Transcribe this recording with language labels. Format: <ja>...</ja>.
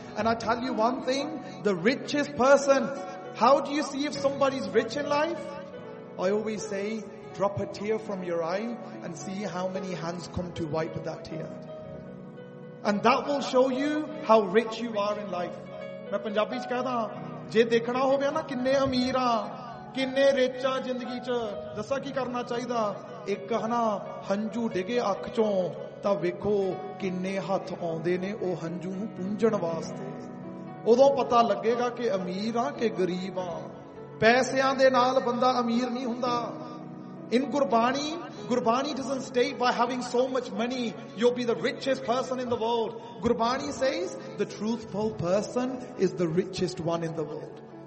<en>And I tell you one thing, the richest person, how do you see if somebody is rich in life? I always say drop a tear from your eye and see how many hands come to wipe that tear. And that will show you how rich you are in life.</en> <pa>ਮੈਂ ਪੰਜਾਬੀ ਚ ਕਹਦਾ ਜੇ ਦੇਖਣਾ ਹੋਵੇ ਨਾ ਕਿੰਨੇ ਅਮੀਰ ਆ ਕਿੰਨੇ rich ਆ ਜ਼ਿੰਦਗੀ ਚ ਦੱਸਾਂ ਕੀ ਕਰਨਾ ਚਾਹੀਦਾ ਇੱਕ ਹਨਾ ਹੰਝੂ ਡਿੱਗੇ ਅੱਖ ਚੋਂ ਤਾਂ ਵੇਖੋ ਕਿੰਨੇ ਹੱਥ ਆਉਂਦੇ ਨੇ ਉਹ ਹੰਝੂ ਨੂੰ ਪੂੰਝਣ ਵਾਸਤੇ ਉਦੋਂ ਪਤਾ ਲੱਗੇਗਾ ਕਿ ਅਮੀਰ ਆ ਕਿ ਗਰੀਬ ਆ ਪੈਸਿਆਂ ਦੇ ਨਾਲ ਬੰਦਾ ਅਮੀਰ ਨਹੀਂ ਹੁੰਦਾ</pa> <en>in Gurbani Gurbani doesn't state by having so much money you'll be the richest person in the world gurbani says the truthful person is the richest one in the world</en>